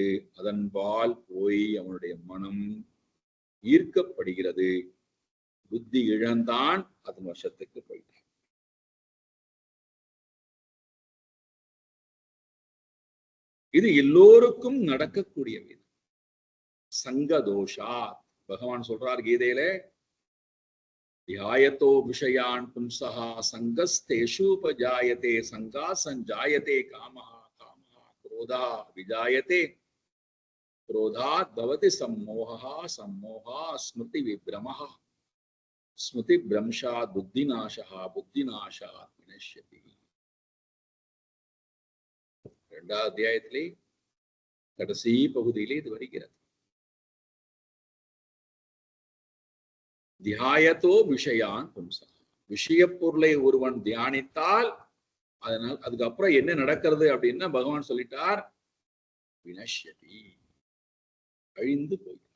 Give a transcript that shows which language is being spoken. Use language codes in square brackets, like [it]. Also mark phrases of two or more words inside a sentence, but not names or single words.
[ta] அதன்பால் போய் அவனுடைய மனம் ஈர்க்கப்படுகிறது. புத்தி இழந்தான், அதன் வசத்துக்கு போயிட்டான். இது எல்லோருக்கும் நடக்கக்கூடிய விதம். சங்கதோஷா பகவான் சொல்றார் கீதையில, [sa] ध्यायतो विषयान् पुंसः संगस्तेषुपजायते संगा संजायते कामः कामः क्रोधः विजायते क्रोधात् भवति सम्मोहः सम्मोहः स्मृति विभ्रमः स्मृति भ्रंशात् बुद्धिनाशः बुद्धिनाशात् विनश्यति. [ta] இரண்டாவது அத்தியாயத்திலே கடைசி பகுதியிலே இது வருகிறது. [sa] ध्यायतो विषयान् पुंसः, [ta] விஷய பொருளை ஒருவன் தியானித்தால் அதனால் அதுக்கப்புறம் என்ன நடக்கிறது அப்படின்னா பகவான் சொல்லிட்டார், வினஷ்யதி, அழிந்து போகிறார்.